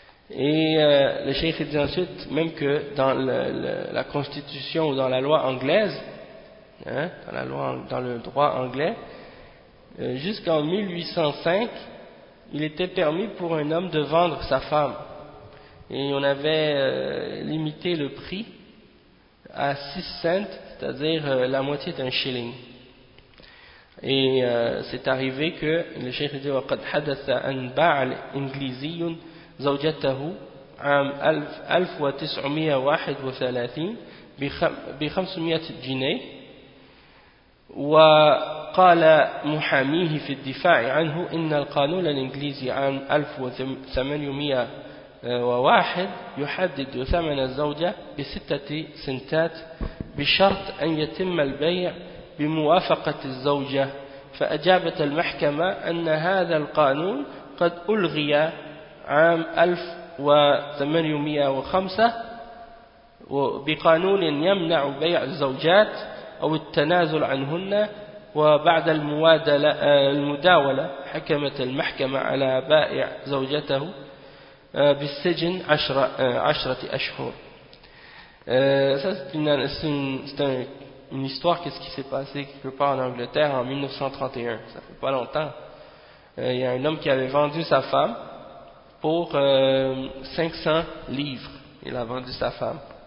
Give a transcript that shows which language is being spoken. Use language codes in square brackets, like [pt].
[fr] Et le cheikh dit ensuite, même que dans la constitution ou dans la loi anglaise, dans le droit anglais, jusqu'en 1805, il était permis pour un homme de vendre sa femme. Et on avait limité le prix à 6 cents, c'est-à-dire la moitié d'un shilling. Et c'est arrivé que le cheikh dit, [ar] « وَقَدْ حَدَثَ أَنْ بَعَ الْإِنْجْلِزِيُّنْ زوجته عام 1931 ب 500 جنيه وقال محاميه في الدفاع عنه إن القانون الإنجليزي عام 1801 يحدد ثمن الزوجة بستة سنتات بشرط أن يتم البيع بموافقة الزوجة فأجابت المحكمة أن هذا القانون قد ألغي عام 1805 بقانون يمنع بيع الزوجات أو التنازل عنهن وبعد المداولة حكمت المحكمة على بائع زوجته بالسجن 10 أشهر. [fr] Une histoire, qu'est-ce qui s'est passé quelque part en Angleterre en 1931, ça fait pas longtemps. Il y a un homme qui avait vendu sa femme pour 500 livres. Il a vendu sa femme.